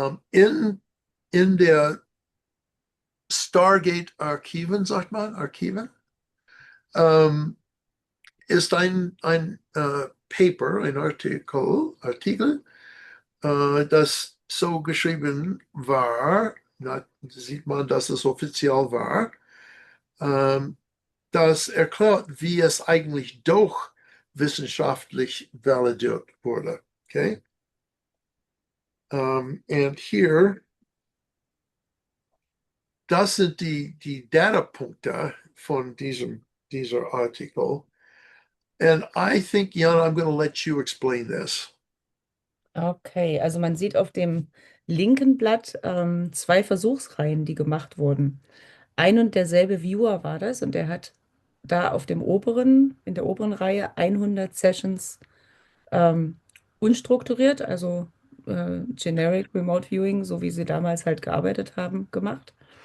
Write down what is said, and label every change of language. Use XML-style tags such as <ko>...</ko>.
<de>In der Stargate-Archiven, sagt man, Archiven, ist ein Paper, ein Artikel, das so geschrieben war, da sieht man, dass es offiziell war, das erklärt, wie es eigentlich doch wissenschaftlich validiert wurde. Okay? Und hier, das sind die Datapunkte von dieser Artikel.</de> <en>And I think, Jan, I'm going to let you explain this.</en> <de>Okay, also man sieht auf dem linken Blatt zwei Versuchsreihen, die gemacht wurden. Ein und derselbe Viewer war das und der hat da in der oberen Reihe 100 Sessions unstrukturiert, also Generic Remote Viewing, so wie sie damals halt gearbeitet haben, gemacht.</de>